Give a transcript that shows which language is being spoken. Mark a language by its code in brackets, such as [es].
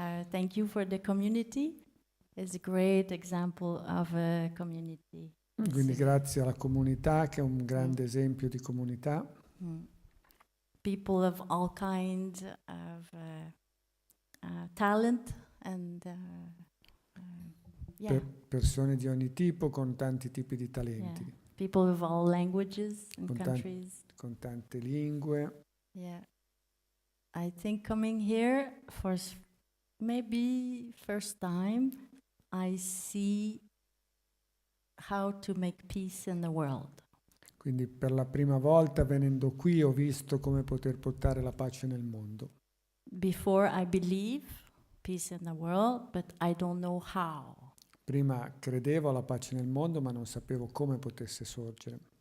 [en] Thank you for the community. It's a great example of a community. [it] Quindi grazie alla comunità, che è un grande esempio di comunità. Mm. [en] People of all kinds of talent and yeah, [it] Persone di ogni tipo con tanti tipi di talenti, [en] yeah. People of all languages and [it] Con [en] countries. [it] con tante lingue. [en] Yeah, I think coming here for maybe first time, I see how to make peace in the world. [it] Quindi per la prima volta venendo qui ho visto come poter portare la pace nel mondo. [en] Before I believe peace in the world, but I don't know how. [it] Prima credevo alla pace nel mondo, ma non sapevo come potesse sorgere.